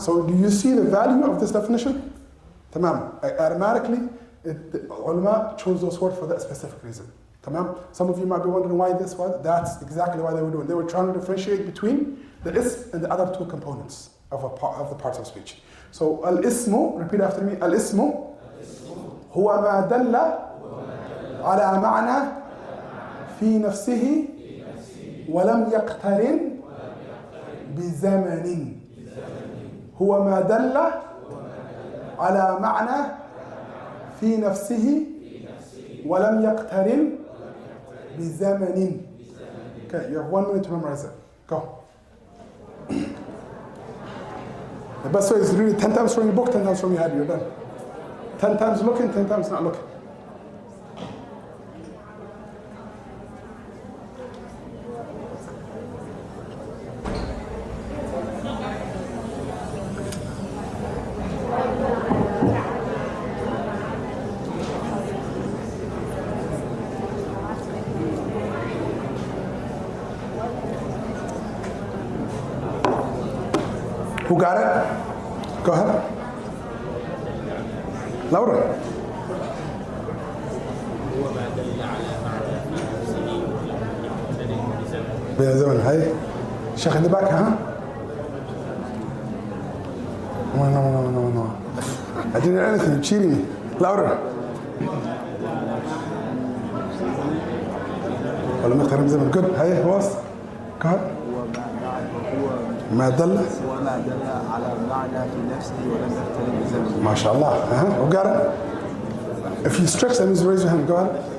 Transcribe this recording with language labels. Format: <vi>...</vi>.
<en>So do you see the value of this definition? Tamam. Automatically, the ulama chose those words for that specific reason. Tamam? Some of you might be wondering why this was. That's exactly why they were doing. They were trying to differentiate between the ism and the other two components of the parts of speech. So al-ismu, repeat after me, al-ismu</en> <ar>هو ما دل على معنى في نفسه ولم يقترن بزمن. هو ما دل على معنى في نفسه ولم يقترن بزمن.</ar> <en>Okay, you have 1 minute to memorize it. Go. The best way is to read it 10 times from your book, 10 times from your head. You're done. 10 times looking, 10 times not looking. Who got it? Go ahead. Louder.</en> <ar>بزمن هاي</ar> <en>Shaykh in the back, huh? No. I didn't hear anything. You're cheating me. Louder.</en> <ar>ولم يقترن بزمن.</ar> <en>Good.</en> <ar>هاي,</ar> <en>who else? Go ahead.</en> <ar>ما دل وما دل على معنى في نفسه ولم يقترن بزمنه.</ar> <en>ما شاء الله. Who got it? If you stretch, that means raise your hand. Go ahead.</en>